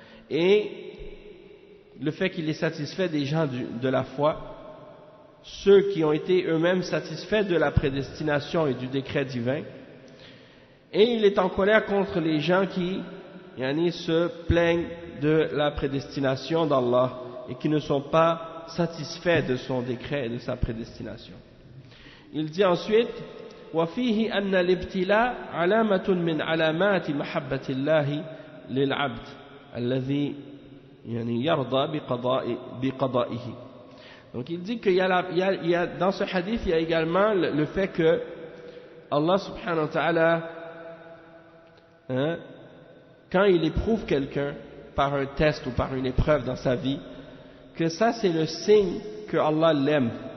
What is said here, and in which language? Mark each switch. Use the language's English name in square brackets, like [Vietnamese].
[French] et le fait qu'il est satisfait des gens de la foi, ceux qui ont été eux-mêmes satisfaits de la prédestination et du décret divin, et il est en colère contre les gens qui se plaignent de la prédestination d'Allah et qui ne sont pas satisfaits de son décret et de sa prédestination. Il dit ensuite [Arabic] وَفِيهِ أَنَّ الْإِبْتِلَاءَ عَلَامَةٌ مِنْ عَلَامَاتِ مَحَبَّةِ اللَّهِ لِلْعَبْدِ الَّذِي يَرْضَى بِقَضَائِهِ. [French] Donc il dit qu'il y a dans ce hadith il y a également le fait que Allah subhanahu wa ta'ala quand il éprouve quelqu'un par un test ou par une épreuve dans sa vie, que ça c'est le signe que Allah l'aime.